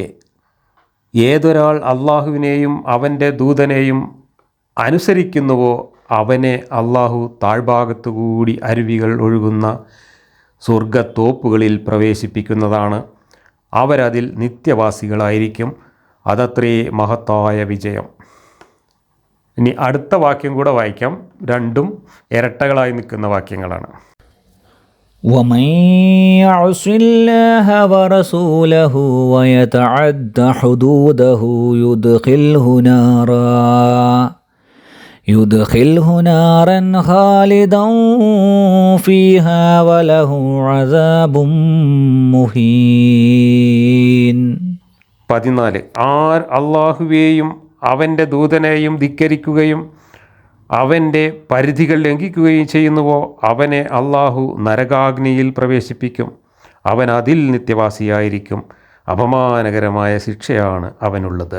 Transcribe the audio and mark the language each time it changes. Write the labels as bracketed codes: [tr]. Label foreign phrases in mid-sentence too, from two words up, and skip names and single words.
[ml] ഏതൊരാൾ അള്ളാഹുവിനെയും അവൻ്റെ ദൂതനെയും അനുസരിക്കുന്നുവോ അവനെ അള്ളാഹു താഴ്ഭാഗത്തുകൂടി അരുവികൾ ഒഴുകുന്ന സ്വർഗത്തോപ്പുകളിൽ പ്രവേശിപ്പിക്കുന്നതാണ്. അവരതിൽ നിത്യവാസികളായിരിക്കും. അതത്രേ മഹത്തായ വിജയം. ഇനി അടുത്ത വാക്യം കൂടെ വായിക്കാം. 2ഉം ഇരട്ടകളായി നിൽക്കുന്ന വാക്യങ്ങളാണ്. [ar] ومن يعص الله ورسوله ويتعد حدوده يدخله نارا خالدا فيها وله عذاب مهين. [ml] 14 ആർ അള്ളാഹുവേയും അവൻ്റെ ദൂതനെയും ധിക്കരിക്കുകയും അവൻ്റെ പരിധികൾ ലംഘിക്കുകയും ചെയ്യുന്നുവോ അവനെ അള്ളാഹു നരകാഗ്നിയിൽ പ്രവേശിപ്പിക്കും. അവൻ അതിൽ നിത്യവാസിയായിരിക്കും. അപമാനകരമായ ശിക്ഷയാണ് അവനുള്ളത്.